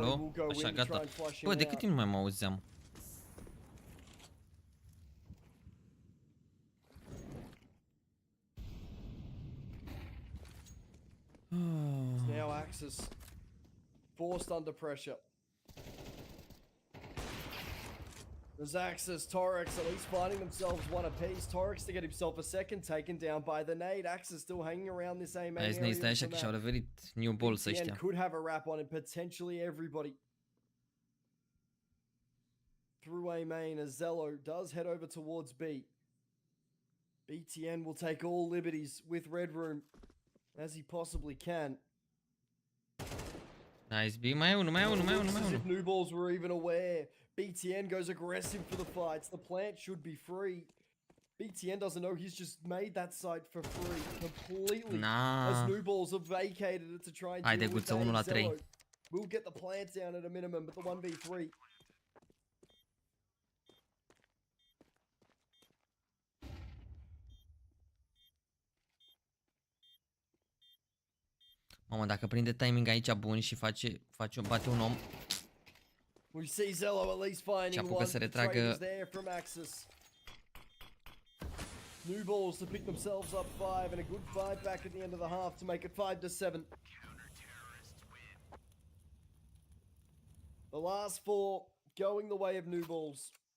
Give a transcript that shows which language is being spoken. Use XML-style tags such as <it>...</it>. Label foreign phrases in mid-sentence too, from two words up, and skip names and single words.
<ro>Alo?</ro> <en>will go</en> <ro>Așa,</ro> <en>in to try</en> <ro>gata.</ro> <en>and flush him</en> <ro>Bă, de cât</ro> <en>out.</en> <ro>timp nu mai mă auzeam?</ro> <en>Now Axis forced under pressure. There's Axis, Torex at least finding themselves one apiece. Torex to get himself a second, taken down by the nade. Axis still hanging around this A main</en> <ro>Hai zis,</ro> <en>area.</en> <ro>stai așa că și-au revenit New Balls ăștia.</ro> <en>could have a wrap on it, potentially everybody. Through A main as Xellow does head over towards B. BTN will take all liberties with Red Room as he possibly can.</en> <ro>Nice, B, mai e unul, mai e unul, mai e unul, mai e</ro> <en>As if</en> <ro>unul.</ro> <en>New Balls were even aware. BTN goes aggressive for the fights. The plant should be free. BTN doesn't know he's just made that site for free completely.</en> <ro>Na.</ro> <en>As New Balls have vacated it to try and</en> <ro>Haide,</ro> <en>deal with</en> <ro>Guta, 1 la</ro> <en>that.</en> <ro>3.</ro> <en>Xellow will get the plant down at a minimum, but the 1v3.</en> <ro>Mamă, dacă prinde timing aici bun și bate un om.</ro> <en>We see Xellow at least finding</en> <ro>apucă</ro> <en>one.</en> <ro>să</ro> <en>The</en> <ro>retragă.</ro> <en>trade is there from Axis. New Balls to pick themselves up 5 and a good 5 back at the end of the half to make it 5-7. The last 4 going the way of New Balls.</en>